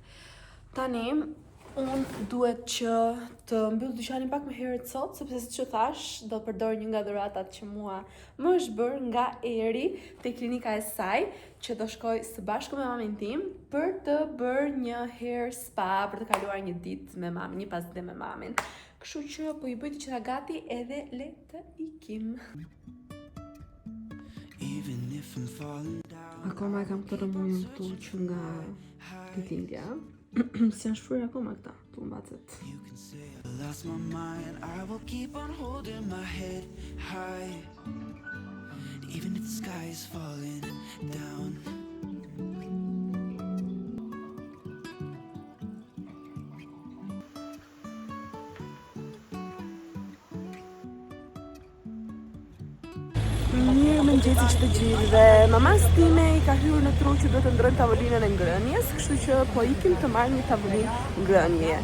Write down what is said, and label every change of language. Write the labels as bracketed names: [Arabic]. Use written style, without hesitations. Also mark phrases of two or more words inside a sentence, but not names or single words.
[Albanian] Tani, unë duhet që të mbyll dyqanin pak më herët sot, sepse siç që thash, do të përdor një nga dhuratat që mua më është bërë nga Eri te klinika e saj, që do shkoj së bashku me mamin tim për të bërë një [English] hair spa, [Albanian] për të kaluar një ditë me mamin, një pasdite me mamin. Kështu që po i bëj të gjitha gati edhe le të ikim. Akoma e kam këtë rëmujën këtu që nga ditëlindja. Si janë shfryrë akoma këta, tu mbacet. [English] Lost my mind, I will keep on holding my head high, even if the sky is falling down. [Albanian] Mirë mëngjesi që të gjithëve. Mamas time i ka hyrë në tru që do të ndrojmë tavolinën e ngrënjes, kështu që po ikim të marrë një tavolinë ngrënje.